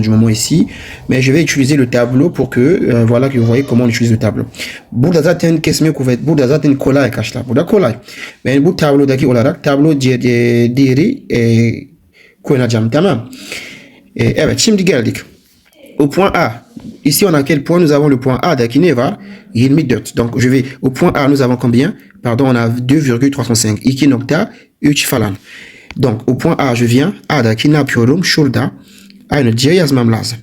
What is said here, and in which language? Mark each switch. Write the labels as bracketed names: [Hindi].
[French] Ici, mais je vais utiliser le tableau pour que voilà que vous voyez comment on utilise le tableau. [Turkish] Burada zaten kesme kuvvet, burada zaten kolay arkadaşlar. Burada kolay. Ben bu tablodaki olarak tablo değeri koyacağım, tamam. Evet, şimdi geldik. [French] Au point A. Ici, on a quel point? Nous avons le point A qui [Turkish] ne var 24. [French] Donc, je vais au point A, nous avons combien? Pardon, on a 2,305. [Turkish] 2 nokta 3 falan. [French] Donc, au point A, je viens. [Turkish] A'daki ne yapıyorum? Şurada. Aynı C yazmam lazım.